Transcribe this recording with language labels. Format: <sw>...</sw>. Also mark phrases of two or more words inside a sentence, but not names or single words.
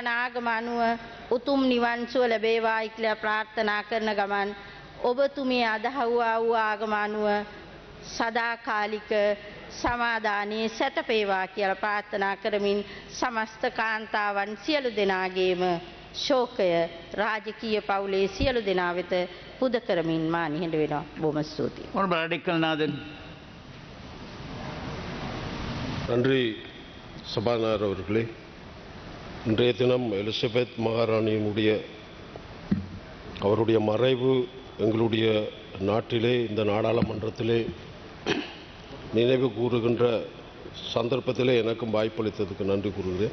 <si>ආගම අනුව උතුම් නිවන් සුව ලැබේවායි කියලා ප්‍රාර්ථනා කරන ගමන් ඔබතුමිය අදහුවා වූ ආගම අනුව සදාකාලික සමාදානයේ සැතපේවා කියලා ප්‍රාර්ථනා කරමින් සමස්ත කාන්තාවන් සියලු දෙනාගේම ශෝකය රාජකීය පවුලේ සියලු දෙනා වෙත පුද කරමින් මා නිහඬ වෙනවා. බොහොම ස්තුතියි.</si> <en>Honorable Adikkalnathan.</en> <ta>நன்றி சபாநாயகர் அவர்களே. இன்றைய தினம் எலிசபெத் மகாராணியினுடைய அவருடைய மறைவு எங்களுடைய நாட்டிலே, இந்த நாடாளுமன்றத்திலே நினைவு கூறுகின்ற சந்தர்ப்பத்திலே எனக்கும் வாய்ப்பளித்ததுக்கு நன்றி கூறுகிறேன்.</ta>